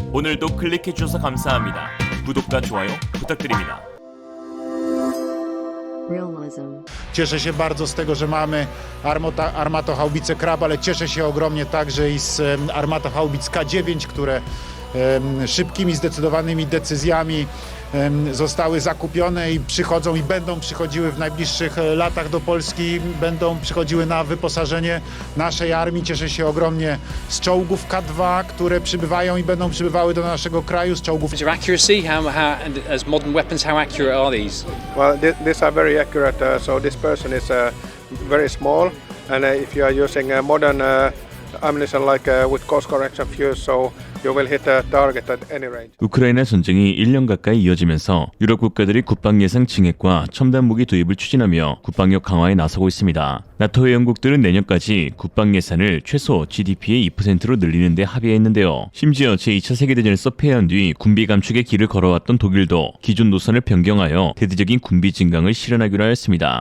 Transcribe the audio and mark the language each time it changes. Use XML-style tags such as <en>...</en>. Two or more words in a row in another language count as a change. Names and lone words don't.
<ko>오늘도 클릭해주셔서 감사합니다. 구독과 좋아요 부탁드립니다.</ko> <en>Realism.</en> <pl>Cieszę się bardzo z tego, że mamy armatohaubice Krab, ale cieszę się ogromnie także i z armatohaubic K9, które szybkimi, zdecydowanymi decyzjami zostały zakupione i przychodzą i będą przychodziły w najbliższych latach do Polski, będą przychodziły na wyposażenie naszej armii. Cieszę się ogromnie z czołgów K2, które przybywają i będą przybywały do naszego kraju, z czołgów.</pl> <en>Your accuracy, and as modern weapons, how accurate are these? Well, these are very accurate. So this person is very small, and if you are using modern ammunition like with course correction fuse, so you will hit a target at any range.</en> <ko>우크라이나 전쟁이 1년 가까이 이어지면서 유럽 국가들이 국방 예산 증액과 첨단 무기 도입을 추진하며 국방력 강화에 나서고 있습니다. 나토 회원국들은 내년까지 국방 예산을 최소 GDP의 2%로 늘리는 데 합의했는데요. 심지어 제2차 세계대전에서 패한 뒤 군비 감축의 길을 걸어왔던 독일도 기존 노선을 변경하여 대대적인 군비 증강을 실현하기로 하였습니다.</ko>